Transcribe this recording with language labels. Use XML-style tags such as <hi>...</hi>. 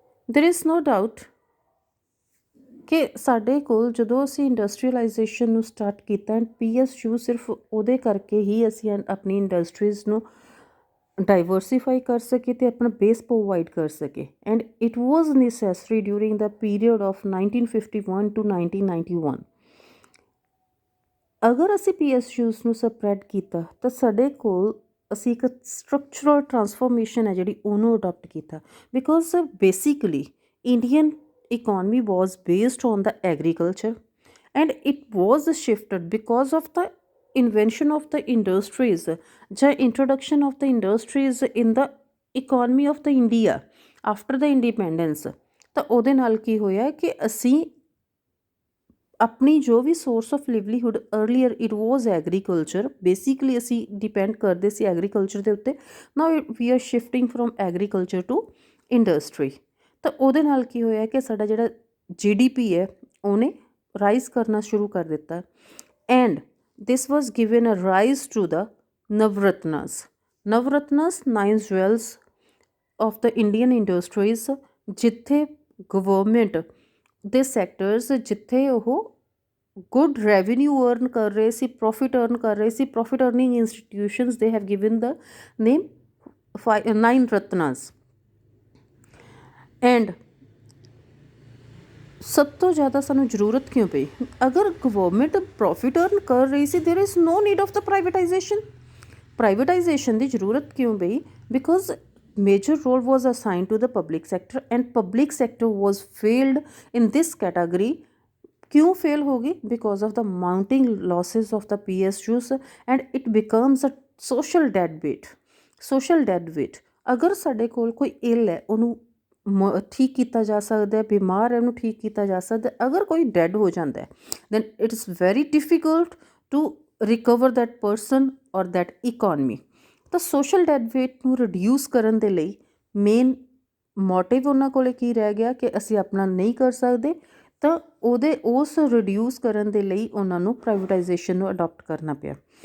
<en>there is no doubt</en> <pa>ਕਿ ਸਾਡੇ ਕੋਲ ਜਦੋਂ ਅਸੀਂ ਇੰਡਸਟਰੀਅਲਾਈਜੇਸ਼ਨ ਨੂੰ ਸਟਾਰਟ ਕੀਤਾ, ਐਂਡ PSU ਸਿਰਫ ਉਹਦੇ ਕਰਕੇ ਹੀ ਅਸੀਂ ਆਪਣੀ ਇੰਡਸਟਰੀਜ਼ ਨੂੰ ਡਾਈਵਰਸੀਫਾਈ ਕਰ ਸਕੇ ਅਤੇ ਆਪਣਾ ਬੇਸ ਪ੍ਰੋਵਾਈਡ ਕਰ ਸਕੇ।</pa> <en>And it was necessary during the period of 1951 to 1991।</en> <pa>ਅਗਰ ਅਸੀਂ PSUs ਨੂੰ ਸਪਰੈਡ ਕੀਤਾ ਤਾਂ ਸਾਡੇ ਕੋਲ ਅਸੀਂ ਇੱਕ ਸਟਰਕਚਰਲ ਟਰਾਂਸਫੋਰਮੇਸ਼ਨ ਹੈ ਜਿਹੜੀ ਉਹਨੂੰ ਅਡੋਪਟ ਕੀਤਾ।</pa> <en>Because basically Indian economy was based on the agriculture, and it was shifted because of the invention of the industries, the introduction of the industries in the economy of the India after the independence।</en> <pa>ਤਾਂ ਉਹਦੇ ਨਾਲ ਕੀ ਹੋਇਆ ਕਿ ਅਸੀਂ ਆਪਣੀ ਜੋ ਵੀ source of ਲਿਵਲੀਹੁੱਡ</pa> <en>earlier it was agriculture,</en> <pa>basically ਅਸੀਂ depend ਕਰਦੇ ਸੀ ਐਗਰੀਕਲਚਰ ਦੇ ਉੱਤੇ।</pa> <en>Now we are shifting from agriculture to industry.</en> <pa>ਤਾਂ ਉਹਦੇ ਨਾਲ ਕੀ ਹੋਇਆ ਕਿ ਸਾਡਾ ਜਿਹੜਾ GDP ਹੈ ਉਹਨੇ ਰਾਈਜ਼ ਕਰਨਾ ਸ਼ੁਰੂ ਕਰ ਦਿੱਤਾ।</pa> <en>And this was given a rise to the Navratnas.</en> <pa>ਨਵਰਤਨਸ 9 ਜਵੈਲਸ of the Indian industries, ਜਿੱਥੇ ਗਵਰਨਮੈਂਟ ਦੇ ਸੈਕਟਰਸ ਜਿੱਥੇ ਉਹ ਗੁੱਡ ਰੈਵਨਿਊ ਅਰਨ ਕਰ ਰਹੇ ਸੀ, ਪ੍ਰੋਫਿਟ ਅਰਨ ਕਰ ਰਹੇ ਸੀ, profit earning institutions</pa> <en>they have given the name</en> <pa>9 ਰਤਨਾਸ। And ਸਭ ਤੋਂ ਜ਼ਿਆਦਾ ਸਾਨੂੰ ਜ਼ਰੂਰਤ ਕਿਉਂ ਪਈ? ਅਗਰ ਗਵਰਨਮੈਂਟ ਪ੍ਰੋਫਿਟ ਅਰਨ ਕਰ ਰਹੀ ਸੀ,</pa> <en>There is no need of the privatization.</en> <pa>Privatisation ਦੀ ਜ਼ਰੂਰਤ ਕਿਉਂ ਪਈ?</pa> <en>Because major role was assigned to the public sector and public sector was failed in this category.</en> <hi>क्यों fail होगी?</hi> <en>Because of the mounting losses of the PSUs and it becomes a social dead weight. Social dead weight.</en> <pa>ਅਗਰ ਸਾਡੇ ਕੋਲ ਕੋਈ ਇਲ ਹੈ, ਉਹਨੂੰ ਠੀਕ ਕੀਤਾ ਜਾ ਸਕਦਾ, ਬਿਮਾਰ ਹੈ ਉਹਨੂੰ ਠੀਕ ਕੀਤਾ ਜਾ ਸਕਦਾ, ਅਗਰ ਕੋਈ ਡੈਡ ਹੋ ਜਾਂਦਾ</pa> <en>then it is very difficult to recover that person or that economy.</en> <pa>ਤਾਂ ਸੋਸ਼ਲ ਡੈਡ ਵੇਟ ਨੂੰ ਰਿਡਿਊਸ ਕਰਨ ਦੇ ਲਈ ਮੇਨ ਮੋਟਿਵ ਉਹਨਾਂ ਕੋਲ ਕੀ ਰਹਿ ਗਿਆ ਕਿ ਅਸੀਂ ਆਪਣਾ ਨਹੀਂ ਕਰ ਸਕਦੇ, ਤਾਂ ਉਸ ਰਿਡਿਊਸ ਕਰਨ ਦੇ ਲਈ ਉਹਨਾਂ ਨੂੰ ਪ੍ਰਾਈਵੇਟਾਈਜੇਸ਼ਨ ਨੂੰ ਅਡੋਪਟ ਕਰਨਾ ਪਿਆ।</pa>